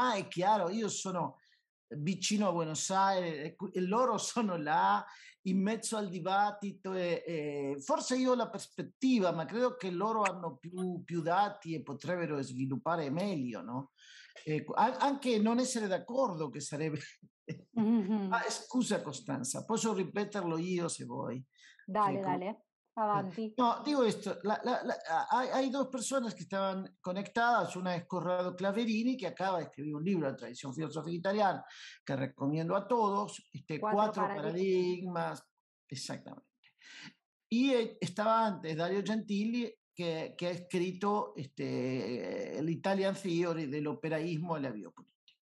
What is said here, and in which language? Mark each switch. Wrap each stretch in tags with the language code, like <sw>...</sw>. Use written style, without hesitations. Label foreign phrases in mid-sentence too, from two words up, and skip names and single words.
<it>Ma è chiaro, io sono vicino a Buenos Aires e loro sono là in mezzo al dibattito, e forse io ho la prospettiva, ma credo che loro hanno più dati e potrebbero sviluppare meglio, no? Anche non essere d'accordo, che sarebbe scusa Costanza, posso ripeterlo io se vuoi.</it> <es>Dale, dale. Avanti. No, digo esto, hay dos personas que estaban conectadas, una es Corrado Claverini, que acaba de escribir un libro de tradición filosófica italiana, que recomiendo a todos, Cuatro paradigmas, exactamente. Y estaba antes Dario Gentili, que ha escrito el Italian Theory, del operaísmo a la biopolítica.</es>